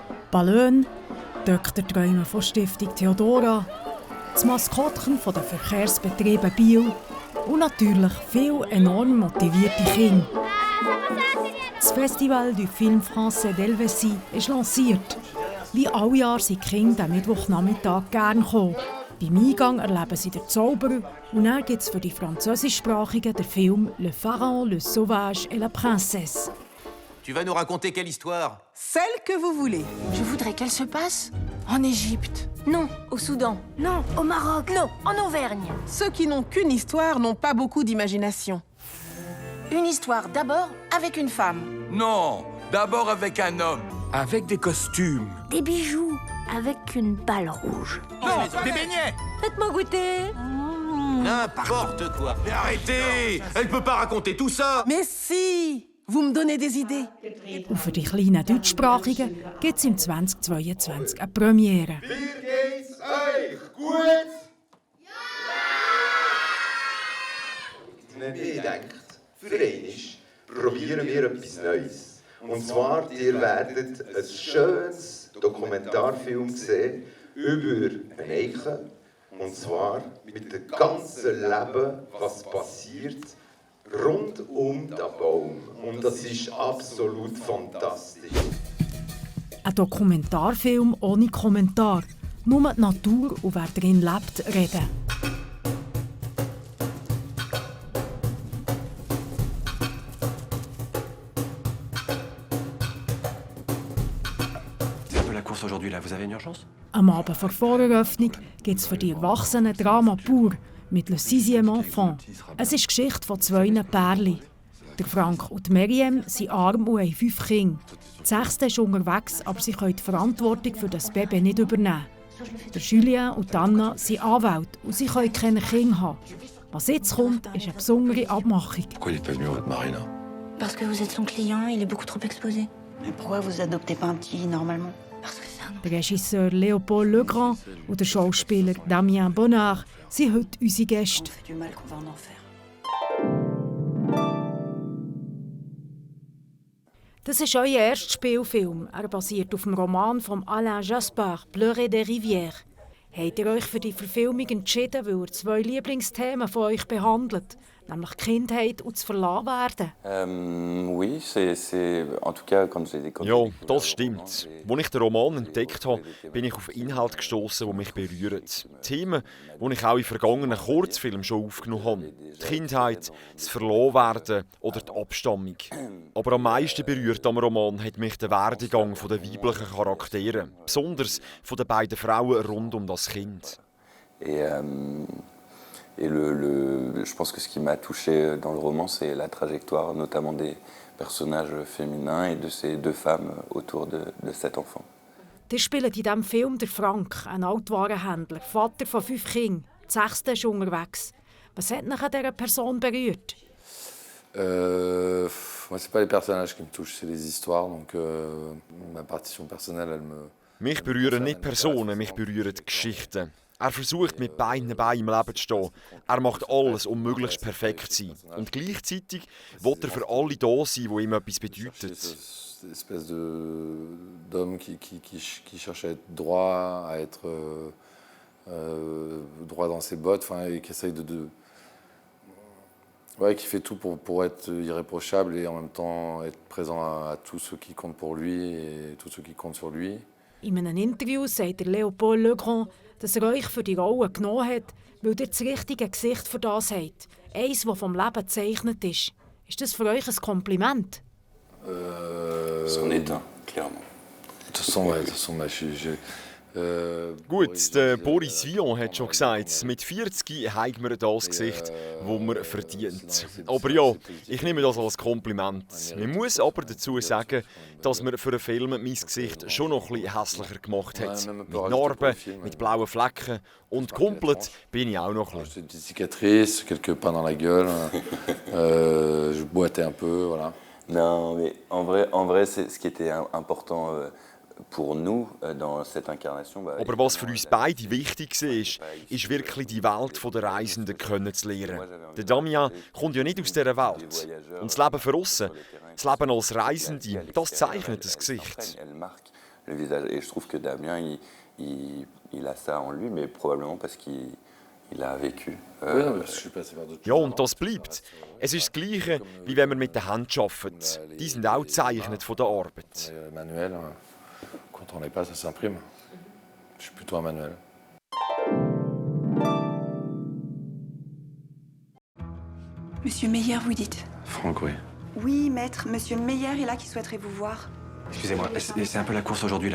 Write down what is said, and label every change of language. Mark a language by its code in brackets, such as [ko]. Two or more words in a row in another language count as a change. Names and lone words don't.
[de] Ballon, Doktorträume von Stiftung Theodora, das Maskottchen von den Verkehrsbetrieben Biel und natürlich viele enorm motivierte Kinder. Das Festival du Film Français d'Helvétie ist lanciert. Wie alle Jahre sind die Kinder am Mittwochnachmittag gerne gekommen. Beim Eingang erleben sie den Zauberer und dann gibt es für die Französischsprachigen den Film Le Pharaon, le Sauvage et la Princesse. [fr] Tu vas nous raconter quelle histoire? Celle que vous voulez. Je voudrais qu'elle se passe en Égypte. Non, au Soudan. Non, au Maroc. Non, en Auvergne. Ceux qui n'ont qu'une histoire n'ont pas beaucoup d'imagination. Une histoire d'abord avec une femme. Non, d'abord avec un homme. Avec des costumes. Des bijoux avec une balle rouge. Non, des beignets. Faites-moi goûter. N'importe quoi. Mais arrêtez! Elle peut pas raconter tout ça. Mais si! Vous me donnez des idées. [de] Und für die kleinen Deutschsprachigen gibt es im 2022 eine Premiere. Wie geht's euch? Gut? Ja! Ich denke, für einmal probieren wir etwas Neues. Und zwar, ihr werdet ein schönes Dokumentarfilm sehen über ein Eichen. Und zwar mit dem ganzen Leben, was passiert rund um den Baum. Und das ist absolut fantastisch. Ein Dokumentarfilm ohne Kommentar. Nur die Natur und wer darin lebt, reden. [fr] C'est un peu la course aujourd'hui là. Vous avez une urgence? [de] Am Abend vor Voreröffnung gibt es für die Erwachsenen Drama pur mit «Le sixième enfant». Es ist die Geschichte von zwei Pärchen. Der Frank und Meriem sind arm und haben 5 Kinder. Die 6. ist unterwegs, aber sie können die Verantwortung für das Baby nicht übernehmen. Der Julien und Anna sind Anwälte und sie können keine Kinder haben. Was jetzt kommt, ist eine besondere Abmachung. [fr] Pourquoi il est pas venu votre mari, là? Parce que vous êtes son client, il est beaucoup trop exposé. Mais pourquoi vous adoptez pas un petit normalement? Parce que c'est un [de] Der Regisseur Léopold Legrand und der Schauspieler Damien Bonnard sind heute unsere Gäste. [fr] On fait du mal qu'on va en enfer. [de] Das ist euer erster Spielfilm. Er basiert auf dem Roman von Alain Jaspard, «Pleurer des Rivières». Habt ihr euch für die Verfilmung entschieden, weil er 2 Lieblingsthemen von euch behandelt, nämlich die Kindheit und das Verlassenwerden? [fr] Oui, c'est en tout cas quand j'ai [de] Ja, das stimmt. Als ich den Roman entdeckt habe, bin ich auf Inhalte gestoßen, die mich berühren. Themen, die ich auch in vergangenen Kurzfilmen schon aufgenommen habe. Die Kindheit, das Verlassenwerden oder die Abstammung. Aber am meisten berührt am Roman hat mich der Werdegang der weiblichen Charaktere, besonders von den beiden Frauen rund um das Kind. [fr] Et je pense que ce qui m'a touché dans le roman, c'est la trajectoire, notamment des personnages féminins et de ces 2 femmes autour de cet enfant. [de] Ihr spielt in diesem Film der Frank, ein Altwarenhändler, Vater von 5 Kindern. Die 6. ist unterwegs. Was hat dich an dieser Person berührt? [fr] Moi, c'est pas les personnages qui me touchent, c'est les histoires. Donc, ma partition personnelle, elle me... [de] Mich berühren nicht Personen, mich berühren Geschichten. Er versucht, mit beiden Beinen im Leben zu stehen. Er macht alles, um möglichst perfekt zu sein. Und gleichzeitig will er für alle da sein, die ihm etwas bedeuten. [fr] Cette espèce d'homme qui cherche à être droit, à être droit dans ses bottes, et qui essaye qui fait tout pour être irréprochable et en même temps être présent à tous ceux qui comptent pour lui et tous ceux qui comptent sur lui. [de] In einem Interview sagt der Léopold Legrand, dass er euch für die Rolle genommen hat, weil ihr das richtige Gesicht für das habt. Eins, das vom Leben gezeichnet ist. Ist das für euch ein Kompliment? [fr] C'en est un, clairement. De toute façon, [de] Gut, der Boris Vian hat schon gesagt, mit 40 haben wir das Gesicht, das man verdient. Aber ja, ich nehme das als Kompliment. Man muss aber dazu sagen, dass man für einen Film mein Gesicht schon noch ein bisschen hässlicher gemacht hat. Mit Narben, mit blauen Flecken und komplett bin ich auch noch ein bisschen. [fr] Des cicatrices, quelques pains dans la gueule, je boitais un peu, voilà. Non, mais en vrai, c'est ce qui était important. Pour nous, dans cette incarnation, [de] aber was für uns beide wichtig war, ist wirklich die Welt der Reisenden kennenzulernen. Der Damien kommt ja nicht aus dieser Welt. Und das Leben von aussen, das Leben als Reisende, das zeichnet das Gesicht. [fr] le visage. Et je trouve que Damien, il a ça en lui, mais probablement parce qu'il a vécu. [de] Ja, und das bleibt. Es ist das Gleiche, wie wenn man mit der Hand arbeitet. Die sind auch gezeichnet von der Arbeit. [fr] Manuel, quand on n'est pas, ça s'imprime. Je suis plutôt un manuel. Monsieur Meyer, vous dites? Franck, oui. Oui, maître. Monsieur Meyer est là qui souhaiterait vous voir. Excusez-moi, c'est un peu la course aujourd'hui, là.